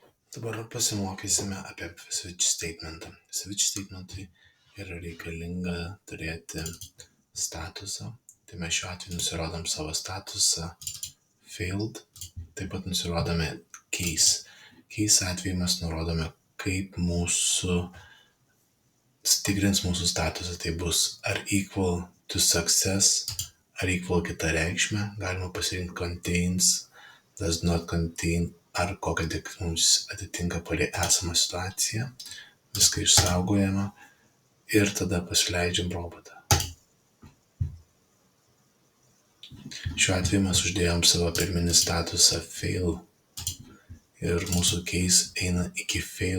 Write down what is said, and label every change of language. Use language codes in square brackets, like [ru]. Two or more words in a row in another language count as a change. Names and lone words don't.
[lt] Dabar pasimokysime apie [en] switch statementą. Switch statementui [lt] yra reikalinga turėti statusą. Tai mes šiuo atveju nusirodom savo statusą failed, taip pat nusirodome case. Case atveju mes nurodome, kaip tikrins mūsų statusą. Tai bus ar [en] equal to success, [lt] ar equal kita reikšmė. Galima pasirinkti contains, [en] does not contain, [lt] ar kokia tik mums atitinka palei esamą situaciją. Viską išsaugojame ir tada pasileidžiam robotą. Šiuo atveju mes uždėjom savo pirminį statusą fail ir mūsų case eina iki fail.